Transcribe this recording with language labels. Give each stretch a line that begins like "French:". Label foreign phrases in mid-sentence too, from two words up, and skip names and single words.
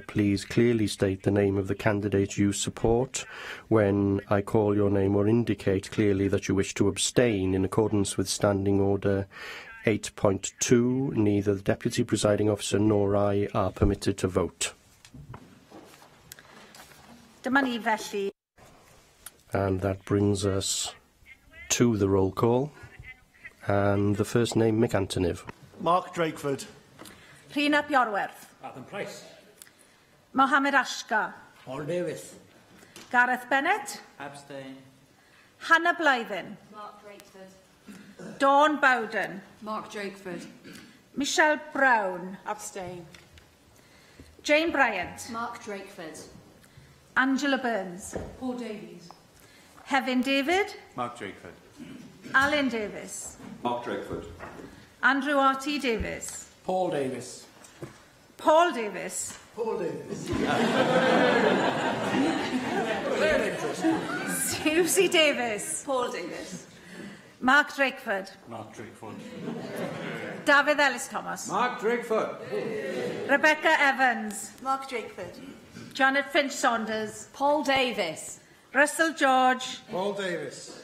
English: Please clearly state the name of the candidate you support when I call your name, or indicate clearly that you wish to abstain in accordance with Standing Order 8.2. Neither the Deputy Presiding Officer nor I are permitted to vote. And that brings us to the roll call. And the first name, Mick Antoniv. Mark Drakeford. Rhina Piorwerth. Adam Price. Mohammed Ashka. Paul Davies. Gareth Bennett. Abstain. Hannah Blythen. Mark Drakeford. Dawn Bowden. Mark Drakeford. Michelle Brown. Abstain. Jane Bryant. Mark Drakeford. Angela Burns. Paul Davies. Hevin David. Mark Drakeford. Alan Davis. Mark Drakeford. Andrew R.T. Davis. Paul Davies. Paul Davis. Paul Davies. Very interesting. Susie Davis. Paul Davies. Mark Drakeford. Mark Drakeford. David Ellis Thomas. Mark Drakeford. Rebecca Evans. Mark Drakeford. Janet Finch Saunders. Paul Davies. Russell George. Paul Davies.